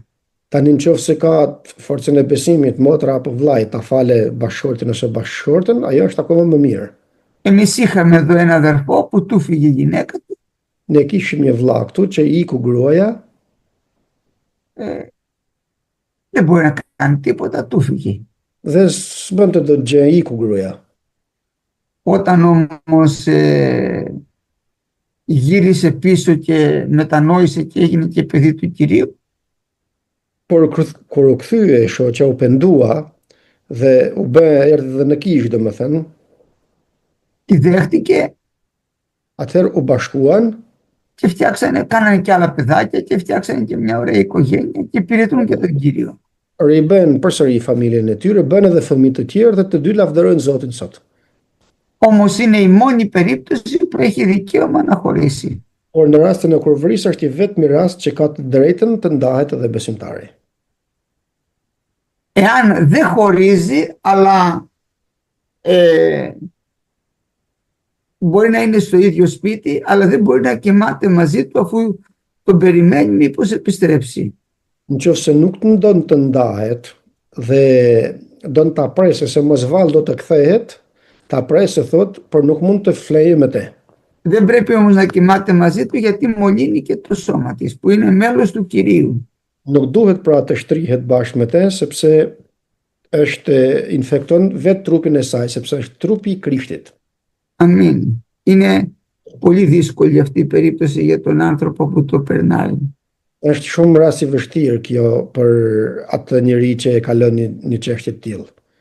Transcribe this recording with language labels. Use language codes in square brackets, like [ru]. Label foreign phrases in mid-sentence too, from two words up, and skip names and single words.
[sq] Tani nëse ka forcën e besimit, motra apo vllai ta fale bashkëshortin ose bashkëshortën, ajo është akoma më mirë. [el] Εμείς είχαμε εδώ ένα αδερφό που του φύγε η γυναίκα του. [sq] Ne kishim një vlla këtu që i iku gruaja, [el] Δεν μπορεί να κάνει τίποτα, του φύγε. [sq] dhe s'bënte dot gjë, i iku gruaja. [el] Όταν όμως γύρισε πίσω και μετανόησε και έγινε και παιδί του Κυρίου, [sq] Por kur u kthye shoqja, u pendua dhe u bë erdhi dhe në kishë, domethënë, [el] τη δέχτηκε [sq] atëherë u bashkuan [el] και κάνανε και άλλα παιδάκια και φτιάξανε και μια ωραία οικογένεια και υπηρετούν και τον Κύριο. [sq] ribën përsëri familjen e tyre, bën edhe fëmijë të tjerë dhe të dy lavdërojnë Zotin sot. [el] Όμως είναι η μόνη περίπτωση που έχει δικαίωμα να χωρίσει. [sq] Por në rastin e kurvërisë është i vetmi rast që ka të drejtën të ndahet edhe besimtari. [el] Εάν δεν χωρίζει, αλλά μπορεί να είναι στο ίδιο σπίτι, αλλά δεν μπορεί να κοιμάται μαζί του αφού τον περιμένει μήπως επιστρέψει. [sq] Nëse nuk të ndon të ndahet dhe don ta presë se mos vallë do të kthehet, ta presë thot, por nuk mund të flejë me te. [el] Δεν πρέπει όμως να κοιμάται μαζί του γιατί μολύνει και το σώμα της που είναι μέλος του Κυρίου. [sq] Nuk duhet pra të shtrihet bashkë me te sepse infekton vetë trupin e saj, sepse është trupi i Krishtit. [el] Αμήν. Είναι πολύ δύσκολη αυτή η περίπτωση για τον άνθρωπο που το περνάει. [sq] Është shumë rast i vështirë kjo për atë njeri që e kalon një çështje të tillë.